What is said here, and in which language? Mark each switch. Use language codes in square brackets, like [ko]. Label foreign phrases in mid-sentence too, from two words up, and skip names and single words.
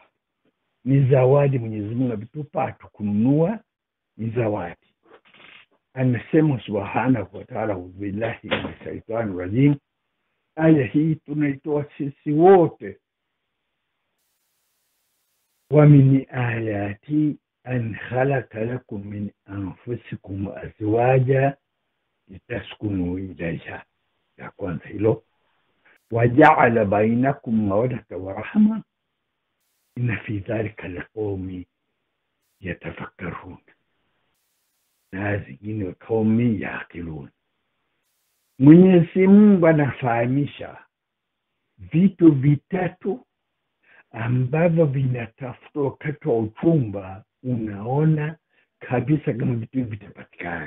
[sw] Ni zawadi Mwenyezi Mungu alitupa, atukununua, ni zawadi. [ar] Anasema سبحانه وتعالى بالله من الشيطان الرجيم. [sw] Aya hii tunaitoa sisi wote. [ar] ومن آياته أن خلق لكم من أنفسكم أزواجا لتسكنوا إليها. [sw] Ya kwanza hilo. [ar] وجعل بينكم مودة ورحمة إن في ذلك لقوم يتفكرون. [sw] Na zingine [ar] قوم يعقلون. [sw] Mwenyezi Mungu anafahamisha vitu vitatu ambavyo vinatafuta wakati wa uchumba, unaona kabisa kama vitu vitapatikana.